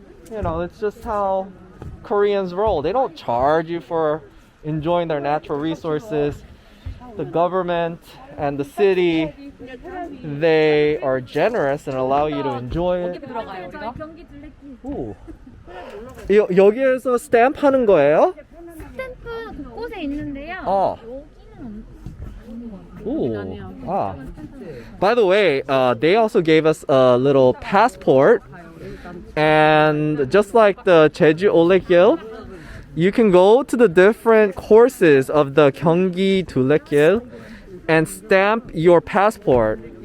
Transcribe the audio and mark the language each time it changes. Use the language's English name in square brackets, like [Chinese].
[English] You know, it's just how Koreans roll. They don't charge you for enjoying their natural resources. The government and the city, they are generous and allow you to enjoy it. 오. [Korean] 여기에서 스탬프 하는 거예요? 스탬프 곳곳에 있는데요. 여기는 Ooh. Ah. [English] By the way, they also gave us a little passport, and just like the Jeju Dulle-gil, you can go to the different courses of the Gyeonggi Dulle-gil and stamp your passport.